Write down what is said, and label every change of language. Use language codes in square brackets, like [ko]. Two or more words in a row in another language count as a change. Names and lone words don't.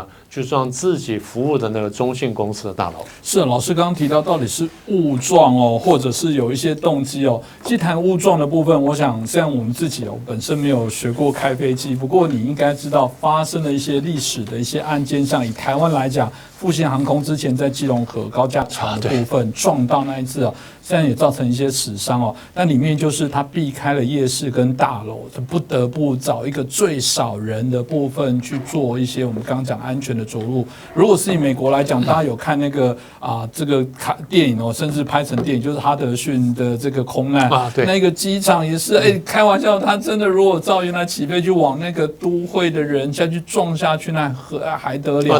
[zh] 就撞自己服務的那個中信公司的大樓。是老師剛剛提到，到底是誤撞哦，或者是有一些動機哦。既談誤撞的部分，我想像我們自己哦，本身沒有學過開飛機，不過你應該知道發生了一些歷史的一些案件上，以台灣來講，復興航空之前在基隆河高架橋的部分撞到那一次哦，現在也造成一些死傷哦。那裡面就是它避開了夜市跟大樓，不得不找一個最少人的部分去做一些我們剛剛講安全的着陸。如果是以美國來講，大家有看那個這個電影哦，甚至拍成電影，就是哈德遜的這個空難對，那個機場也是，開玩笑，他真的如果照原來起飛就往那個都會的人下去撞下去，那還得了？